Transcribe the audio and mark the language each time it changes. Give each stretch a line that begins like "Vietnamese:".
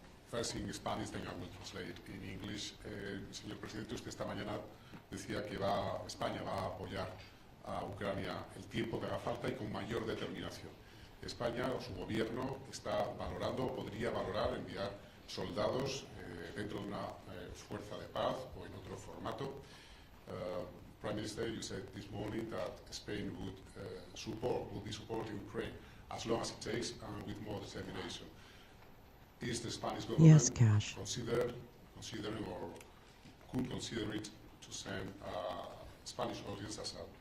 English: First in Spanish, then I will translate in English.
Spanish: Señor Presidente, usted esta mañana decía que España va a apoyar a Ucrania el tiempo que haga falta y con mayor determinación. España o su gobierno está valorando o podría valorar enviar soldados dentro de una fuerza de paz o en otro formato.
English: Prime Minister, you said this morning that Spain would be supporting Ukraine as long as it takes and with more determination. Is the Spanish government considering or could consider it to send Spanish audience as a